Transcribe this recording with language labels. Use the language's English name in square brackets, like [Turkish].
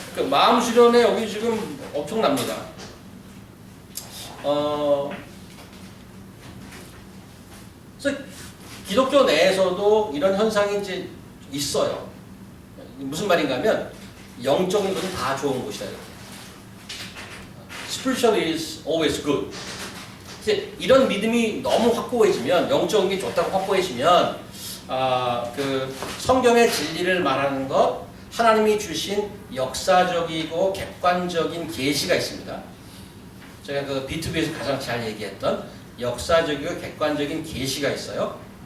[Korean] 마음 수련회 여기 지금 엄청납니다. 그래서 기독교 내에서도 이런 현상이 이제 있어요. 무슨 말인가 하면 영적인 것은 다 좋은 것이다. [English] Spiritual is always good. [Korean] 이제 이런 믿음이 너무 확고해지면, 영적인 게 좋다고 확고해지면 그 성경의 진리를 말하는 것, 하나님이 주신 역사적이고 객관적인 계시가 있습니다. 제가 그 B2B에서 가장 잘 얘기했던 역사적이고 객관적인 계시가 있어요.